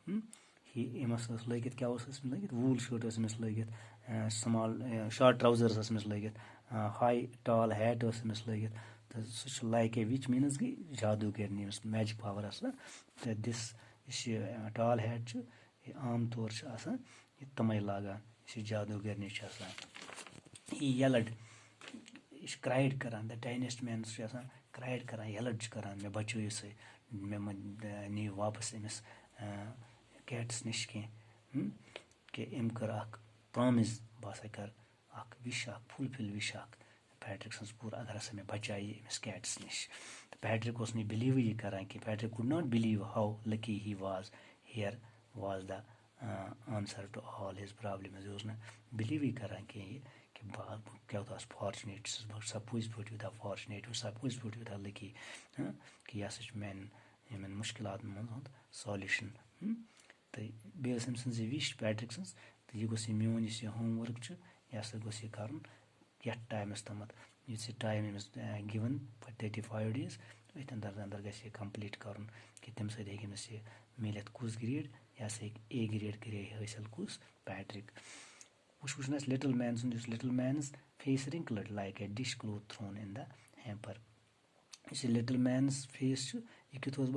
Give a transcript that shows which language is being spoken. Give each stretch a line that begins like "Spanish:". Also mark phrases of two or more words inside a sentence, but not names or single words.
Kashmiri: أمِس ٲس لٲگِتھ کیٛاہ اوس أمِس لٲگِتھ
English: wool shirt
Kashmiri: ٲس أمِس لٲگِتھ
English: small short trousers
Kashmiri: ٲس أمِس لٲگِتھ
English: high tall hat
Kashmiri: ٲس أمِس لٲگِتھ تہٕ سُہ چھُ
English: like a witch
Kashmiri: میٖنٕز گٔے جادوٗگرنی أمِس
English: magic power
Kashmiri: آسان تہٕ دِس یُس یہِ
English: tall hat
Kashmiri: چھُ یہِ عام طور چھُ آسان یہِ تٕمَے لاگان یُس یہِ جادوٗگرنی چھِ آسان یہِ یَلَڈ یہِ چھِ کرٛایِڈ کَران
English: the tiniest
Kashmiri: مینَس چھُ آسان کرٛایِڈ کَران یَلَڈ چھُ کَران مےٚ بَچٲیِو سا مےٚ مہ نِیِو واپَس أمِس کیٹَس نِش کینٛہہ کہِ أمۍ کٔر اَکھ پرٛامِس بہٕ ہَسا کَرٕ اَکھ وِش اَکھ
English: fulfil wish
Kashmiri: اَکھ پیٹرِک سٕنٛز پوٗرٕ اگر ہَسا مےٚ بَچایہِ أمِس کیٹَس نِش تہٕ پیٹرِک اوس نہٕ بِلیٖوٕے یہِ کَران کینٛہہ
English: Patrick could not believe how lucky he was here was the answer to all his problems
Kashmiri: یہِ اوس نہٕ بِلیٖوٕے کَران کینٛہہ یہِ کہِ بہٕ کیٛاہ آسہٕ فارچُنیٹ چھُس بہٕ چھُسا پٔزۍ پٲٹھۍ یوٗتاہ فارچُنیٹ چھُسا پٔزۍ پٲٹھۍ یوٗتاہ لٔکی کہِ یہِ ہَسا چھُ میٛانٮ۪ن یِمَن مُشکِلاتَن منٛز ہُنٛد سالوٗشَن تہٕ بیٚیہِ ٲس أمۍ سٕنٛز یہِ وِش پیٹرِک سٕنٛز تہٕ یہِ گوٚژھ یہِ میون یُس یہِ ہوم ؤرٕک چھُ یہِ ہَسا گوٚژھ یہِ کَرُن یَتھ ٹایمَس تامَتھ یُس یہِ ٹایم أمِس گِوَن
English: for 35 days
Kashmiri: أتھۍ اَندَر گژھِ یہِ کَمپٕلیٖٹ کَرُن کہِ تَمہِ سۭتۍ ہیٚکہِ أمِس یہِ میٖلِتھ کُس گرٛیڈ یہِ ہَسا ہیٚکہِ
English: A grade
Kashmiri: کٔرِتھ حٲصِل کُس پیٹرِک وٕچھُن
English: آسہِ little man
Kashmiri: سُنٛد یُس
English: little man's face wrinkled like a dish cloth thrown in the hamper
Kashmiri: یُس یہِ
English: little man's face
Kashmiri: چھُ یہِ کیُتھ اوس